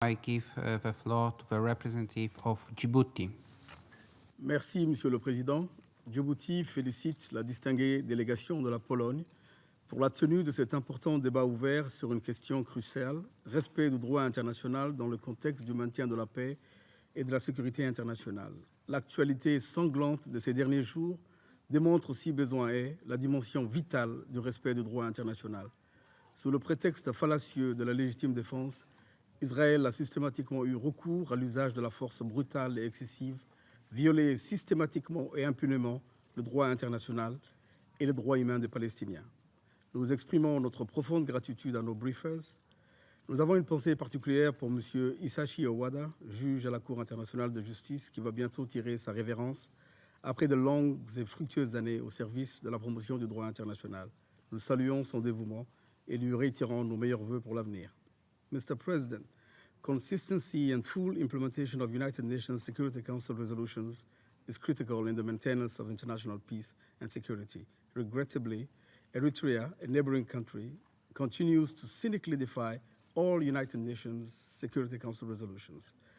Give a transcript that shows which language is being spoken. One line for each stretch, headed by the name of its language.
English: I give the floor to the representative of Djibouti.
French: Merci, Monsieur le Président. Djibouti félicite la distinguée délégation de la Pologne pour la tenue de cet important débat ouvert sur une question cruciale, respect du droit international dans le contexte du maintien de la paix et de la sécurité internationale. L'actualité sanglante de ces derniers jours démontre, si besoin est, la dimension vitale du respect du droit international. Sous le prétexte fallacieux de la légitime défense, Israël a systématiquement eu recours à l'usage de la force brutale et excessive, violé systématiquement et impunément le droit international et les droits humains des Palestiniens. Nous exprimons notre profonde gratitude à nos briefers. Nous avons une pensée particulière pour M. Isashi Owada, juge à la Cour internationale de justice, qui va bientôt tirer sa révérence après de longues et fructueuses années au service de la promotion du droit international. Nous saluons son dévouement et lui réitérons nos meilleurs vœux pour l'avenir.
English: Mr. President, consistency and full implementation of United Nations Security Council resolutions is critical in the maintenance of international peace and security. Regrettably, Eritrea, a neighboring country, continues to cynically defy all United Nations Security Council resolutions.